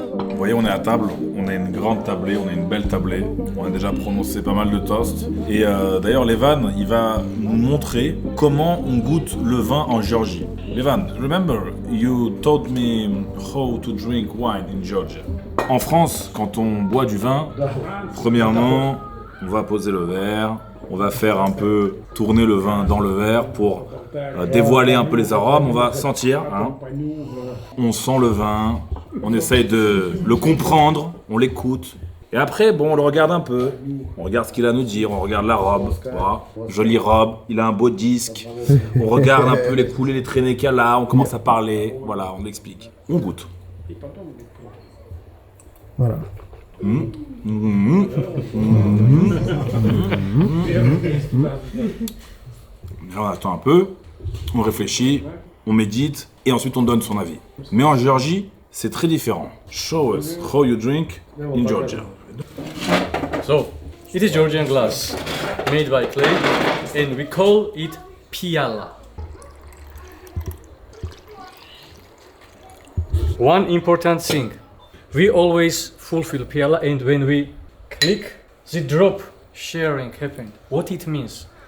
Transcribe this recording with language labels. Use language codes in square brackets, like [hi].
[fr] Vous voyez, on est à table, on a une grande tablée, on a une belle tablée. On a déjà prononcé pas mal de toasts. Et d'ailleurs, Levan, il va nous montrer comment on goûte le vin en Géorgie. [en] Levan, remember, you taught me how to drink wine in Georgia. [fr] En France, quand on boit du vin, premièrement, on va poser le verre, on va faire un peu tourner le vin dans le verre pour dévoiler un peu les arômes. On va sentir, hein. On sent le vin, on essaye de le comprendre, on l'écoute. Et après, on le regarde un peu, on regarde ce qu'il a à nous dire, on regarde la robe, voilà. Jolie robe, il a un beau disque, on regarde un peu les coulées, les traînées qu'il y a là, on commence à parler, voilà, on l'explique. On goûte. Voilà. On attend un peu, on réfléchit, on médite et ensuite on donne son avis. Mais en Géorgie, c'est très différent. [en] Show us how you drink in Georgia. So, it is Georgian glass, made by clay, and we call it piala. One important thing, we always fulfill piala, and when we click, the drop sharing happened. What it means?